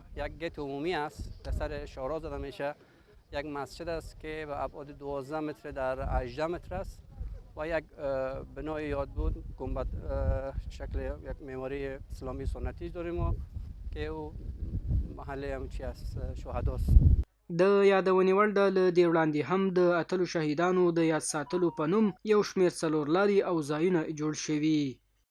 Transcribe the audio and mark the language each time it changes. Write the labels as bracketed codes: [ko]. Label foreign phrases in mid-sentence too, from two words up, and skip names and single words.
[fa] یک گیت عمومی است که سر شورا زده میشه، یک مسجد است که به ابعاد 12 متر در 18 متر است و یک بنای یادبود گنبد شکل یک معماری اسلامی سنتی داریم که او محل همچی است شهداست. [ps] د یادونې وړ ده له دې وړاندې هم د اتلو شهیدانو د یاد ساتلو په نوم یو شمېر څلور لارې او ځایونه جوړ شوي.